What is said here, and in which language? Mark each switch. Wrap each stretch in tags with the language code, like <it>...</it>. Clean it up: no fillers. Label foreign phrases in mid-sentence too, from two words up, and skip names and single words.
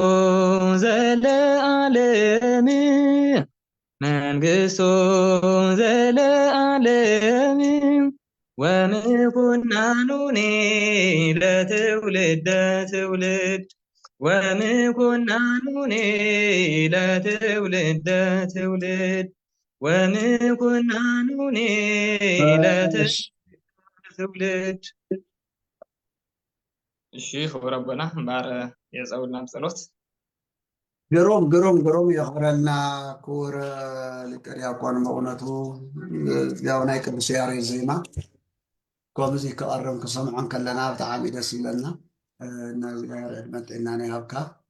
<gez>ዘለዓለም መንግሥቱ ዘለዓለም ወምኩናኑኒ ለትውልደ ትውልድ ወምኩናኑኒ ለትውልደ ትውልድ ወምኩናኑኒ ለትውልድ</gez> <ti>እሺ ክቡር አቦና እምበር የፀውልና ጸሎት ግሩም ግሩም ግሩም የኽብረልና ክቡር ሊቀ ዲያቆን መቑነቱ ያው ናይ ቅዱስ ያሬድ ዜማ ከምዚ ክቐርብ ክሰምዖን ከለና ብጣዕሚ ደስ ይብለና። እና እግዚአብሔር ዕድመ ጥዕና ይሃብካ።</ti>